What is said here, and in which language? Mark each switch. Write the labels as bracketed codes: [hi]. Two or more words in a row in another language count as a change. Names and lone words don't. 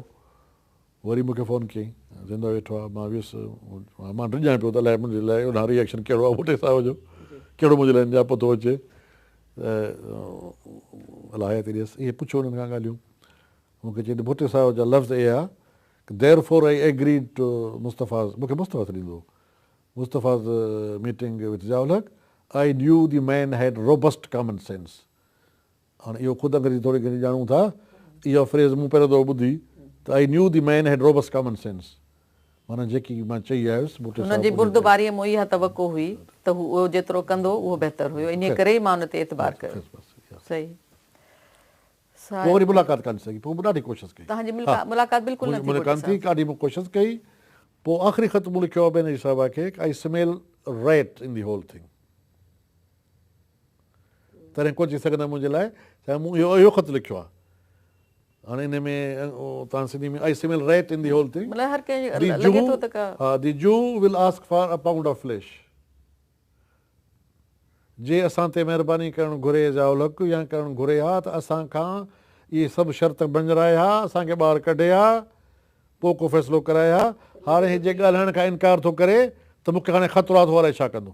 [sd] वरी मूंखे फ़ोन कयईं ज़िंदा वेठो आहे। मां वियुसि मां डिॼां पियो त अलाए मुंहिंजे लाइ हुन रिएक्शन कहिड़ो आहे भुटे साहिब जो कहिड़ो मुंहिंजे लाइ निजापो थो अचे। अलाए ते ॾियसि इहे पुछो हुननि खां ॻाल्हियूं। मूंखे चई त भुटे साहिब जा लफ़्ज़ इहे आहे की [en] therefore I agreed to Mustafa's [sd] मूंखे मुस्तफ़ा ॾींदो [en] Mustafa's meeting with Zia-ul-Haq I knew the man had robust common sense. [sd] हाणे इहो ख़ुदि अंग्रेज़ी थोरी घणी ॼाणूं था। इहा फ्रेज़ मूं पहिरियों दफ़ो ॿुधी त [en] I knew the man had robust common sense [sd] माना जेकी मां चई आयुसि हुनजी बुर्दबारीअ मूं इहा तवक़ो हुई त उहो जेतिरो कंदो उहो बहितर हुयो। इन करे ई मां हुन ते एतबार कयो। सही पोइ वरी मुलाक़ात कान सघी पोइ ॾाढी कोशिशि कई। तव्हांजी मुलाक़ात बिल्कुलु थी ॾाढी मूं कोशिशि कई। पोइ आख़िरी ख़त मूं लिखियो आहे बेनज़ीर साहिबा खे [en] I smell rat in the whole thing. [sd] तॾहिं कोन चई सघंदा मुंहिंजे लाइ मूं इहो ख़त लिखियो आहे। हाणे हिन में तव्हां सिंधी में [en] I smell rat in the whole thing. The Jew will ask for a pound of flesh. [sd] जे असां ते महिरबानी करणु घुरे ज़ियाउल हक़ या करणु घुरे हा त असां खां इहे सभु शर्त बंजराए हा असांखे ॿाहिरि कढे हा पोइ को फ़ैसिलो कराए हा। हाणे हे जे ॻाल्हाइण खां इनकार थो करे त मूंखे हाणे ख़तरो आहे अलाए छा कंदो।